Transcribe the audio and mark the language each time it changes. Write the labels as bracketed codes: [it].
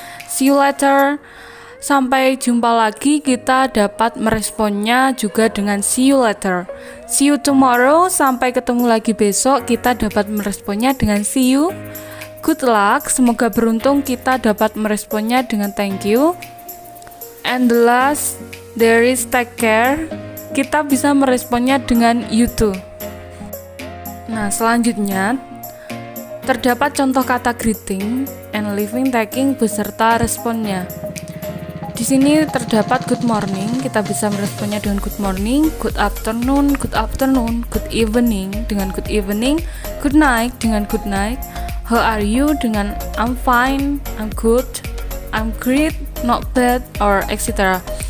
[en] See you later, [id] sampai jumpa lagi. Kita dapat meresponnya juga dengan [en] see you later. See you tomorrow, [id] sampai ketemu lagi besok. Kita dapat meresponnya dengan [en] see you. Good luck, [id] semoga beruntung. Kita dapat meresponnya dengan [en] thank you. And the last, there is take care. [id] Kita bisa meresponnya dengan [en] you too. [id] Nah, selanjutnya terdapat contoh kata greeting and leaving taking beserta responnya. Di sini terdapat [en] good morning, [id] kita bisa meresponnya dengan good morning, [en] good afternoon good evening [id] dengan [en] good evening, good night [id] dengan [en] good night, how are you [id] dengan [en] I'm fine, I'm good, I'm great, not bad, or etc.